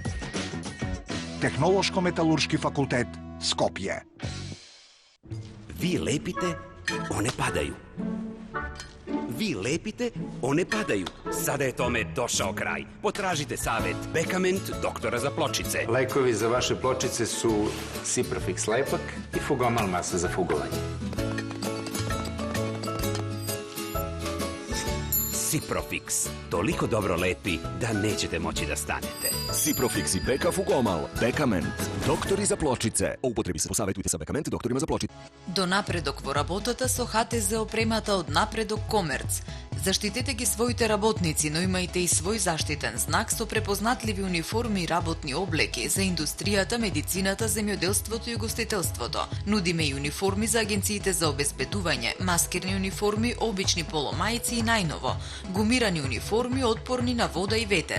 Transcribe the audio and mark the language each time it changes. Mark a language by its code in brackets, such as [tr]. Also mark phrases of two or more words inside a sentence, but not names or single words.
[mk] Технолошко-металуршки факултет, Скопје. [sr] Ви лепите, one падају. Ви лепите, one падају. Сада е томе дошao крај. Потражите савет Бекамент, доктора за плочице. Лекови за ваше плочице su Ciprofix lepak i Fugomal masa za fugovanje. Ciprofix. Toliko dobro lepi da nećete moći da stanete. Ciprofix i Beka Fugomal. Bekament. Doktori za pločice. O upotrebi se posavjetujte sa Bekament doktorima za pločice. [mk] До напредок во работата со ХТЗ опремата од Напредок Комерц. Заштитете ги своите работници, но имајте и свој заштитен знак со препознатливи униформи и работни облеки за индустријата, медицината, земјоделството и гостителството. Нудиме и униформи за агенциите за обезбедување, маскерни униформи, обични поломајци и најново, гумирани униформи отпорни на вода и ветер.